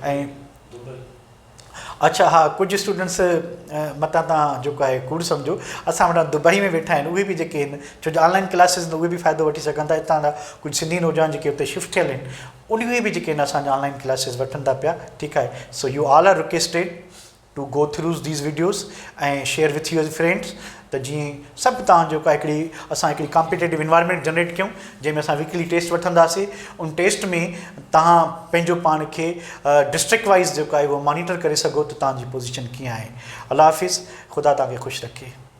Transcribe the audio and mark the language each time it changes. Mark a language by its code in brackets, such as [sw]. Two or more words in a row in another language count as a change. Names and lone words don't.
[sd] ऐं अच्छा हा, कुझु स्टूडेंट्स मतां तव्हां जेको आहे कूड़ सम्झो, असां वटां दुबई में वेठा आहिनि, उहे बि जेके आहिनि, छो जो [en] online classes [sd] उहे बि फ़ाइदो वठी सघनि था। हितां जा कुझु सिंधी नौजवान जेके हुते शिफ्ट थियल आहिनि, उहे बि जेके आहिनि असांजा [en] online classes [sd] वठनि था पिया, ठीकु आहे। [en] so you all are requested to go through these videos ऐं share with your friends, [sd] त जीअं सभु तव्हां जेका असां हिकिड़ी [en] competitive environment [sd] जनरेट कयूं, जंहिंमें असां [en] weekly test [sd] वठंदासीं। उन टेस्ट में तव्हां पंहिंजो पाण खे [en] district wise [sd] जेको आहे उहो मॉनिटर करे सघो त तव्हांजी पोज़ीशन कीअं आहे। अल्लाह हाफ़िज़, ख़ुदा तव्हांखे ख़ुशि रखे।